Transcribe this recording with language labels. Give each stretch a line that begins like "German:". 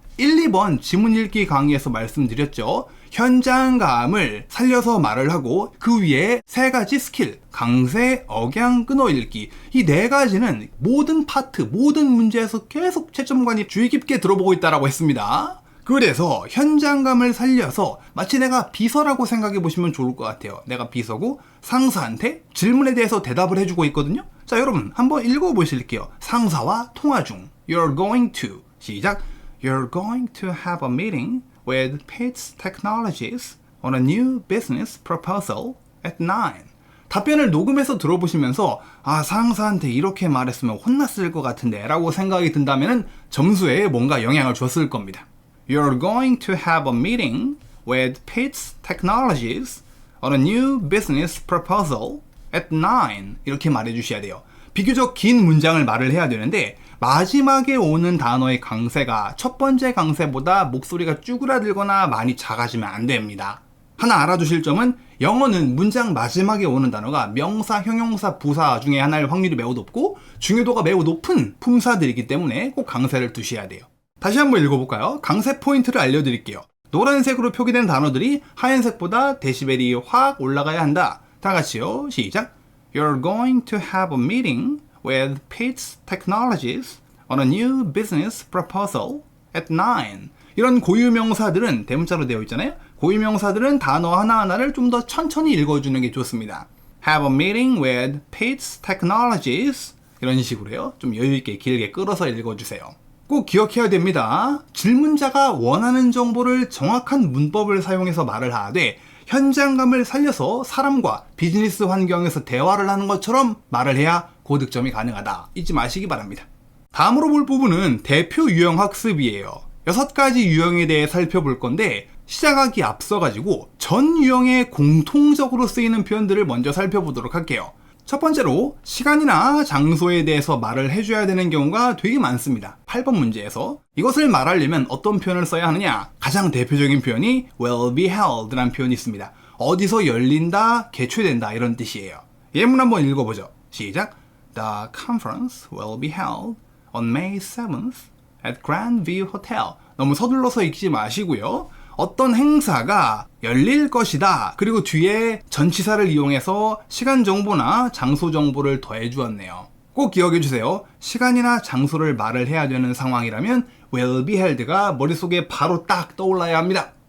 Korean: 1, 2번 지문 읽기 강의에서 말씀드렸죠. 현장감을 살려서 말을 하고 그 위에 세 가지 스킬, 강세, 억양, 끊어읽기, 이 네 가지는 모든 파트, 모든 문제에서 계속 채점관이 주의 깊게 들어보고 있다고 했습니다. 그래서 현장감을 살려서 마치 내가 비서라고 생각해 보시면 좋을 것 같아요. 내가 비서고 상사한테 질문에 대해서 대답을 해주고 있거든요. 자, 여러분 한번 읽어보실게요. 상사와 통화 중.
English: You're going to,
Korean: 시작.
English: You're going to have a meeting with Pitts Technologies on a new business proposal at 9.
Korean: 답변을 녹음해서 들어보시면서 상사한테 이렇게 말했으면 혼났을 것 같은데 라고 생각이 든다면 점수에 뭔가 영향을 줬을 겁니다.
English: You're going to have a meeting with Pitts Technologies on a new business proposal at 9.
Korean: 이렇게 말해주셔야 돼요. 비교적 긴 문장을 말을 해야 되는데 마지막에 오는 단어의 강세가 첫 번째 강세보다 목소리가 쭈그라들거나 많이 작아지면 안 됩니다. 하나 알아두실 점은 영어는 문장 마지막에 오는 단어가 명사, 형용사, 부사 중에 하나일 확률이 매우 높고 중요도가 매우 높은 품사들이기 때문에 꼭 강세를 두셔야 돼요. 다시 한번 읽어볼까요? 강세 포인트를 알려드릴게요. 노란색으로 표기된 단어들이 하얀색보다 데시벨이 확 올라가야 한다. 다 같이요. 시작.
English: You're going to have a meeting with Pitts Technologies on a new business proposal at 9.
Korean: 이런 고유명사들은 대문자로 되어 있잖아요. 고유명사들은 단어 하나하나를 좀 더 천천히 읽어주는 게 좋습니다.
English: Have a meeting with Pitts Technologies,
Korean: 이런 식으로요. 좀 여유있게 길게 끌어서 읽어주세요. 꼭 기억해야 됩니다. 질문자가 원하는 정보를 정확한 문법을 사용해서 말을 하되 현장감을 살려서 사람과 비즈니스 환경에서 대화를 하는 것처럼 말을 해야 고득점이 가능하다. 잊지 마시기 바랍니다. 다음으로 볼 부분은 대표 유형 학습이에요. 6가지 유형에 대해 살펴볼 건데 시작하기 앞서가지고 전 유형에 공통적으로 쓰이는 표현들을 먼저 살펴보도록 할게요. 첫 번째로 시간이나 장소에 대해서 말을 해줘야 되는 경우가 되게 많습니다. 8번 문제에서 이것을 말하려면 어떤 표현을 써야 하느냐? 가장 대표적인 표현이 will be held 라는 표현이 있습니다. 어디서 열린다, 개최된다 이런 뜻이에요. 예문 한번 읽어보죠. 시작.
English: The conference will be held on May 7th at Grand View Hotel.
Korean: 너무 서둘러서 읽지 마시고요. 어떤 행사가 열릴 것이다. 그리고 뒤에 전치사를 이용해서 시간 정보나 장소 정보를 더해 주었네요. 꼭 기억해 주세요. 시간이나 장소를 말을 해야 되는 상황이라면 will be held가 머릿속에 바로 딱 떠올라야 합니다.